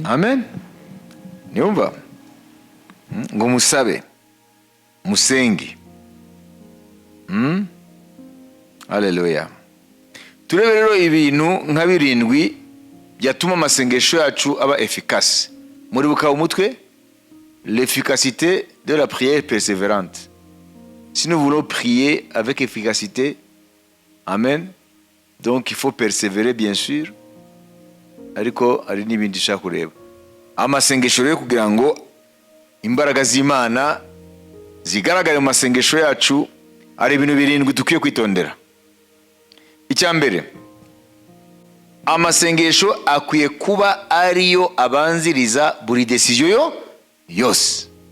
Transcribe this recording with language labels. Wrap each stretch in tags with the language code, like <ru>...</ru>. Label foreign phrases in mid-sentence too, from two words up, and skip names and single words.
<rw>Amen. Niumva? Ngo musabe, musenge. Haleluya. Turebe rero ibintu nka 7 byatuma amasengesho yacu aba efficace. Muri buka umutwe,</rw> <fr>l'efficacité de la prière persévérante. Si nous voulons prier avec efficacité, amen, donc il faut persévérer bien sûr.</fr> <rw>Ariko ari n'ibindi shaka kureba. Amasengesho rero kugira ngo imbaraga z'Imana zigaragare mu masengesho yacu, ari ibintu 7 dukwiye kwitondera. Icyambere, amasengesho akwiye kuba ariyo abanziriza buri decision yose.</rw>